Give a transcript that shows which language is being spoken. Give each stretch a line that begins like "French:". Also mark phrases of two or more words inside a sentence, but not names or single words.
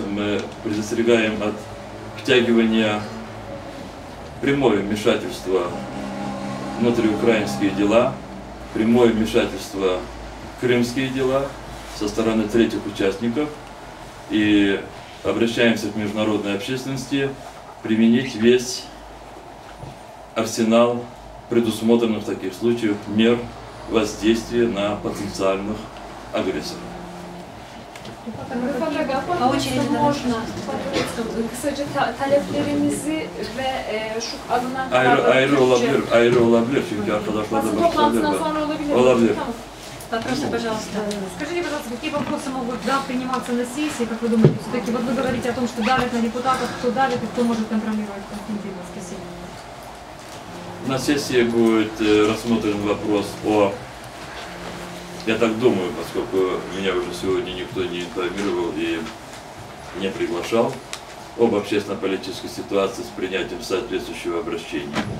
Russian: мы предостерегаем от втягивания, прямое вмешательство в внутриукраинские дела, прямое вмешательство в крымские дела со стороны третьих участников, и обращаемся к международной общественности применить весь арсенал предусмотренных в таких случаях мер воздействия на потенциальных агрессоров. По очереди
Turkish: можно kısaca taleplerimizi ve şu alınan Ayrı olabilir çünkü arkadaşlar da basın bakışabilir. toplantısından sonra olabilir. Olabilir. Tamam.
Russian: Вопросы, пожалуйста. Скажите, пожалуйста, какие вопросы могут приниматься на сессии, как вы думаете? Все-таки вот вы говорите о том, что давят на депутатов, кто давит и кто может контролировать конфликты в воскресенье? на сессии будет рассмотрен вопрос о, я так думаю, поскольку меня уже сегодня никто не информировал и не приглашал, об общественно-политической ситуации с принятием соответствующего обращения.